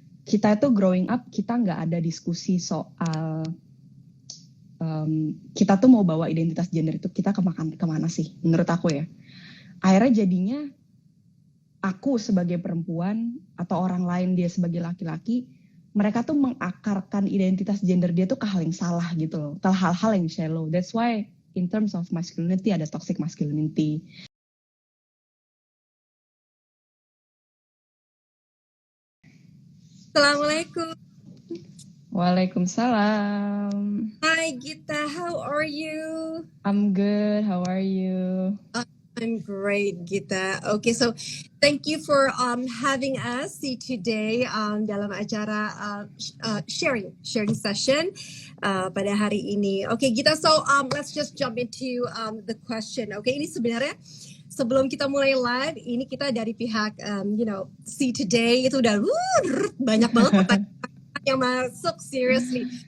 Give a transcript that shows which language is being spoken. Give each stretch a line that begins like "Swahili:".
Indonesian: Kita itu
English: growing up,
Indonesian: kita nggak ada diskusi soal kita tuh mau bawa identitas gender itu kita kemana sih, menurut aku ya. Akhirnya jadinya aku sebagai perempuan atau orang lain dia sebagai laki-laki, mereka tuh mengakarkan identitas gender dia tuh ke hal yang salah gitu loh, ke hal-hal yang shallow.
English: That's why in terms of masculinity
Indonesian: ada
English: toxic masculinity.
Arabic: Assalamualaikum. Waalaikumsalam.
English: Hi Gita, how are you? I'm good. How are you? I'm great, Gita. Okay, so thank you for having us today dalam acara sharing session pada hari ini. Okay, Gita, so let's just jump into the question.
Indonesian: Okay, ini sebenarnya sebelum kita mulai live, ini kita dari pihak See Today itu udah banyak banget pertanyaan yang masuk, seriously.